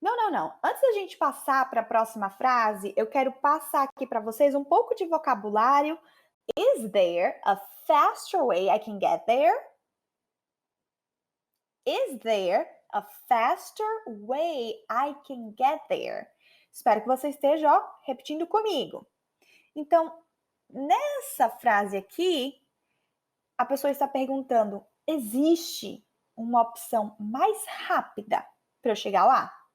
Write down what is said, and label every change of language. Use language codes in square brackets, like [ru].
[pt] Não. Antes da gente passar para a próxima frase, eu quero passar aqui para vocês um pouco de vocabulário. [en] Is there a faster way I can get there? Is there a faster way I can get there? [pt] Espero que você esteja repetindo comigo. Então, nessa frase aqui, a pessoa está perguntando: existe uma opção mais rápida para eu chegar lá?